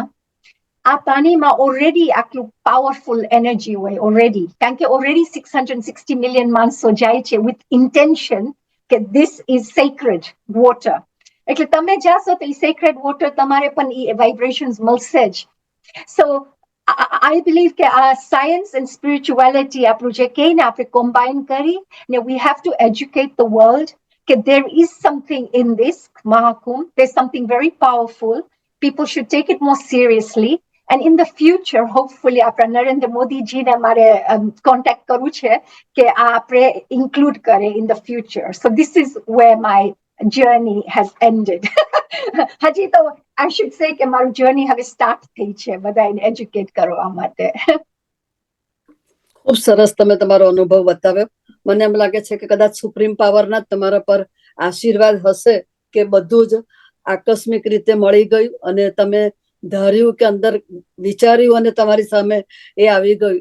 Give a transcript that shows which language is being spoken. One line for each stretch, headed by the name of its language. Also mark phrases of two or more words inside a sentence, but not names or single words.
Gujarati: આ પાણીમાં ઓલરેડી આટલું પાવરફુલ એનર્જી હોય ઓલરેડી, કારણ કે ઓલરેડી 660 મિલિયન માણસો જાય છે
English: with intention
Gujarati: કે
English: this is sacred water.
Gujarati: એટલે તમે જાશો તો એ
English: sacred water
Gujarati: તમારે પણ એ વાઇબ્રેશન્સ મળશે જ.
English: so I believe
Gujarati: કે આ
English: science and spirituality
Gujarati: આપણું જે કહે ને આપણે કોમ્બાઇન કરી ને
English: we have to educate the world કે there is something in this Mahakumbh, there's something very powerful. People should take it more seriously. And in the future, hopefully,
Gujarati: આપણા નરેન્દ્ર મોદીજીને મારે કોન્ટેક્ટ કરવું છે કે આ આપણે ઇન્ક્લુડ કરે
English: in the future. So this is where my journey has ended.
Gujarati: હજી તો
English: I should say
Gujarati: કે મારું જર્ની હવે સ્ટાર્ટ થઈ છે બધાને એજ્યુકેટ કરવા માટે. ખૂબ સરસ તમે તમારો અનુભવ બતાવ્યો. મને એમ લાગે છે કે કદાચ સુપ્રીમ પાવરના જ તમારા પર આશીર્વાદ હશે કે બધું જ આકસ્મિક રીતે મળી ગયું અને તમે ધાર્યું કે અંદર વિચાર્યું અને તમારી સામે એ આવી ગયું.